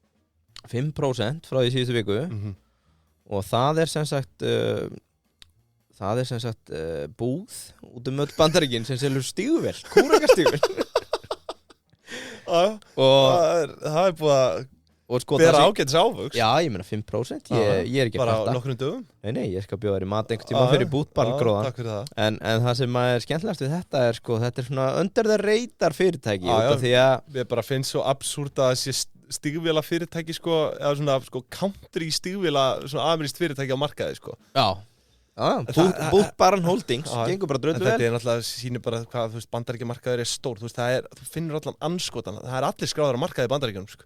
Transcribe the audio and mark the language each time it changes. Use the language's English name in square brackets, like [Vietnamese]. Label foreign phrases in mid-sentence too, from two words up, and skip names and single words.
[Icelandic] 5% frá því síðustu viku og það er sem sagt það sem sagt búð út öll Bandaríkin sem selur stígvél, kúrekastígvél. Og það búið að sko, bera ágætis ávöxt. Já, ég meina 5%, ég er ekki að bara kvarta. Bara nokkrum dögum? Nei, ég skal bjóða þér í mat einhvern tíma fyrir bútbarngróðan. Takk fyrir það. En það sem er skemmtilegast við þetta sko, þetta svona [English] under the radar [Icelandic] fyrirtæki. Því að ég bara finnst svo absúrt að þessi stígvéla fyrirtæki sko, eða svona sko country stígvéla svona amerískt fyrirtæki á markaði sko. Já. Bútbarn Holdings gengur bara dröldu vel. Þetta er náttúrulega sýnir bara hvað Bandaríkjamarkaður stór, þú finnur allan anskotan, það er allir skráðar á markaði í Bandaríkjunum sko.